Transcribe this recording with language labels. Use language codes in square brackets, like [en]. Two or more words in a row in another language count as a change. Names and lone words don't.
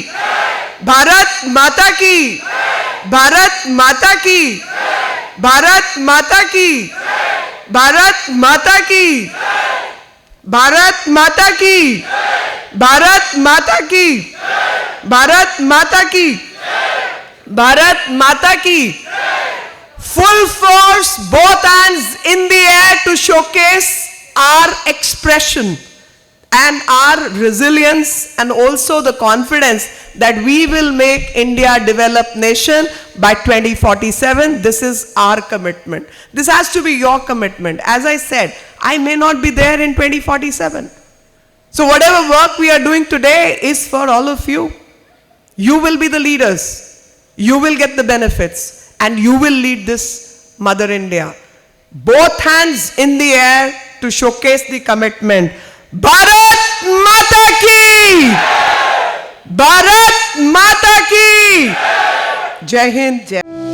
[hi] भारत माता की! भारत माता की! भारत माता की! भारत माता की! भारत माता की! भारत माता की! भारत माता की! भारत माता की! [en] Full force, both hands in the air to showcase our expression and our resilience and also the confidence that we will make India a developed nation by 2047. This is our commitment. This has to be your commitment. As I said, I may not be there in 2047. So whatever work we are doing today is for all of you. You will be the leaders. You will get the benefits. And you will lead this Mother India. Both hands in the air to showcase the commitment. [hi] भारत माता की! भारत माता की! जय हिंद, जय